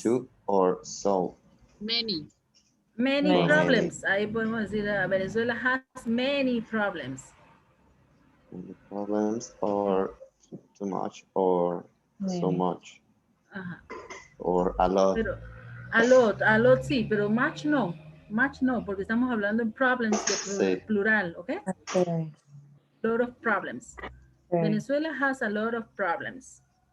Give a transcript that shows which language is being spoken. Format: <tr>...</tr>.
<en>to or so. Many. Many problems.</en> <es>Ahí podemos decir,</es> <en>Venezuela has many problems. Many problems or too much or so much. Or a lot.</en> <es>Pero, a lot sí, pero much no. Much no, porque estamos hablando en problems de plural, ¿ok?</es> <en>Okay. A lot of problems. Okay. Venezuela has a lot of problems.</en>